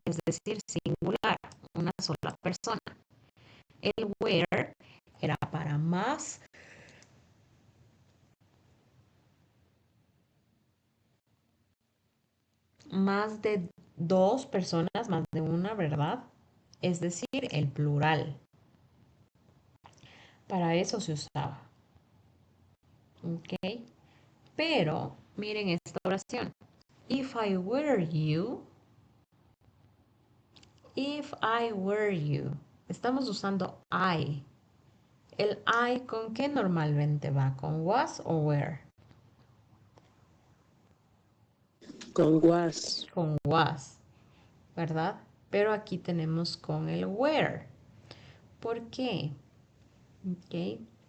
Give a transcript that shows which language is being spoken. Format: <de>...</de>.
<es>Es decir, singular, una sola persona. El were era para más de dos personas, más de una, ¿verdad? Es decir, el plural. Para eso se usaba. ¿Ok? Pero, miren esta oración.</es> <en>If I were you, if I were you.</en> <es>Estamos usando I. ¿El I con qué normalmente va? ¿Con was o were? Con was. Con was, ¿verdad? Pero aquí tenemos con el where. ¿Por qué? Ok.</es>